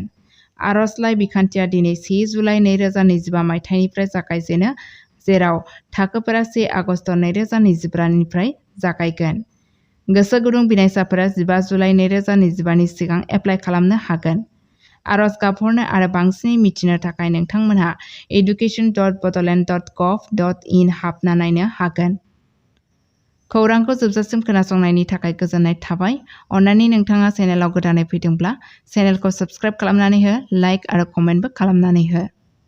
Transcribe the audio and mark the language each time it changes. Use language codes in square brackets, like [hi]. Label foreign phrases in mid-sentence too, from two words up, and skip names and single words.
[brx] आर'जलाइ बिखान्थिया दिनै 1 जुलाइ 2025 मायथाइनिफ्राय जागायजेनो, जेराव थाखोफोरा 1 आगस्ट 2024 निफ्राय जागायगोन। गोसो गुदुं बिनायसाफोरा 15 जुलाइ 2025 नि सिगां एप्लाइ खालामनो हागोन। आरज गाबहरनो आरो बांसिनै मिथिनो थाखाय नोंथांमोनहा education.bodoland.gov.in हाबना नायनो हागोन। खौरांखौ जोबजासिम खोनासंनायनि थाखाय गोजोननाय थाबाय। अन्नानै नोंथाङा चेनेलाव गोदानै फैदोंब्ला चेनेलखौ साबस्क्राइब खालामनानै हो, लाइक आरो कमेन्टबो खालामनानै हो।